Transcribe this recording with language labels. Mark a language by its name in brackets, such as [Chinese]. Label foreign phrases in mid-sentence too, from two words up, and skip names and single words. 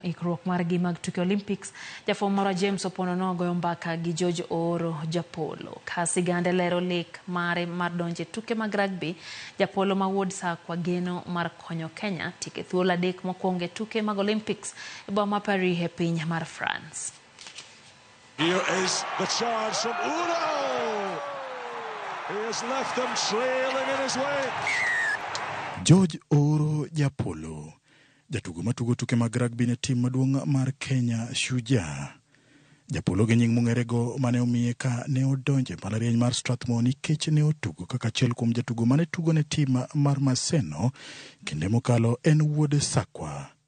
[Luo (Kenya and Tanzania)] Ikruok mar gi mag tuke Olympics, jafwambo mara James Opondo nogoyo mbaka gi George Ooro Japolo. Ka sigande lero lek mare mar donje tuke mag rugby, Japolo ma wuod Sakwa geno mar konyo Kenya tike thuolo adek mokwongo e tuke mag Olympics e boma Paris e piny mar France. [English] Here is the charge from Ooro. He has left them trailing in his way. [Luo (Kenya and Tanzania)] George Ooro Japolo, jatugo matugo tuke mag rugby ne tim maduong' mar Kenya Shujaa. Japolo gi nying mong'erego mane omiye ka ne odonje mbalariany mar Strathmore nikech ne otugo kaka achiel kuom jatugo mane tugo ne tim mar Maseno kinde mokalo en wuod Sakwa.